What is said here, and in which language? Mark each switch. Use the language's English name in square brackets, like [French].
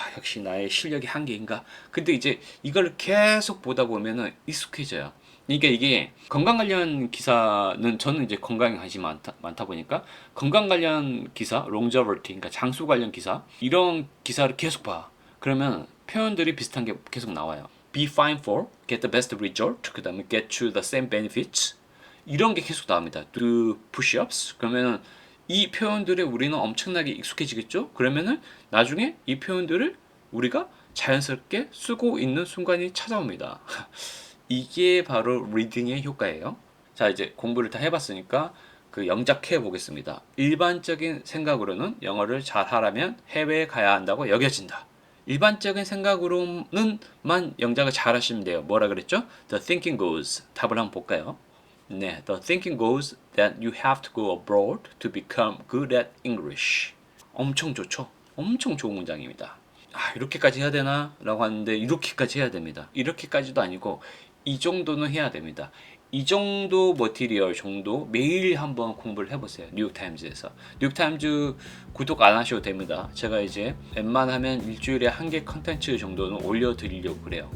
[Korean] 역시 나의 실력이 한계인가? 근데 이제 이걸 계속 보다 보면은 익숙해져요. 이게 건강 관련 기사는, 저는 이제 건강에 관심이 많다 보니까 건강 관련 기사, longevity, 그러니까 장수 관련 기사, 이런 기사를 계속 봐. 그러면 표현들이 비슷한 게 계속 나와요. [English] Be fine for, get the best result, [Korean] 그 다음에 [English] get to the same benefits, [Korean] 이런 게 계속 나옵니다. [English] Do push-ups. [Korean] 그러면은 이 표현들에 우리는 엄청나게 익숙해지겠죠? 그러면은 나중에 이 표현들을 우리가 자연스럽게 쓰고 있는 순간이 찾아옵니다. 이게 바로 리딩의 효과예요. 자, 이제 공부를 다 해봤으니까 그 영작해 보겠습니다. 일반적인 생각으로는 영어를 잘하려면 해외에 가야 한다고 여겨진다. 일반적인 생각으로는만 영작을 잘 하시면 돼요. 뭐라 그랬죠? [English] The thinking goes. [Korean] 답을 한번 볼까요? [English] 네, the thinking goes that you have to go abroad to become good at English. [Korean] 엄청 좋죠? 엄청 좋은 문장입니다. 이렇게까지 해야 되나? 라고 하는데 이렇게까지 해야 됩니다. 이렇게까지도 아니고 이 정도는 해야 됩니다. 이 정도 머티리얼 정도 매일 한번 공부를 해보세요. 뉴욕타임즈에서. 뉴욕타임즈 구독 안 하셔도 됩니다. 제가 이제 웬만하면 일주일에 한 개 컨텐츠 정도는 올려드리려고 그래요.